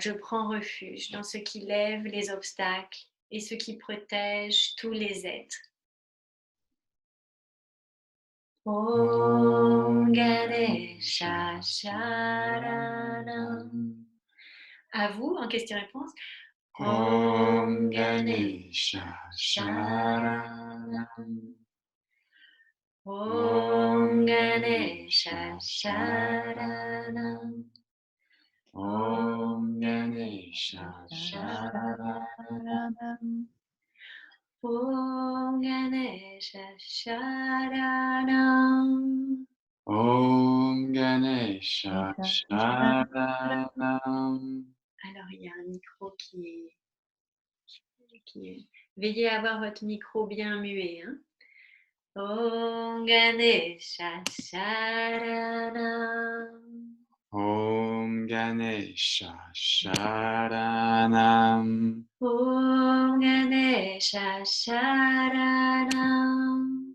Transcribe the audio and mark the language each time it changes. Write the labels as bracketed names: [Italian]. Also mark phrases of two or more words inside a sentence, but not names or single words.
[French] Je prends refuge dans ce qui lève les obstacles et ce qui protège tous les êtres. [Sanskrit] ओम् गणेश शरणम्. [French] À vous, en question-réponse. [Sanskrit] ओम् गणेश शरणम्. ओम् गणेश शरणम्. ओम् गणेश शरणम्. ओम् गणेश शरणम्. ओम् गणेश शरणम्. [French] Alors, il y a un micro qui est... Veillez à avoir votre micro bien muet. Hein? [Sanskrit] ओम् गणेश शरणम्. ओम् गणेश शरणम्. ओम् गणेश शरणम्.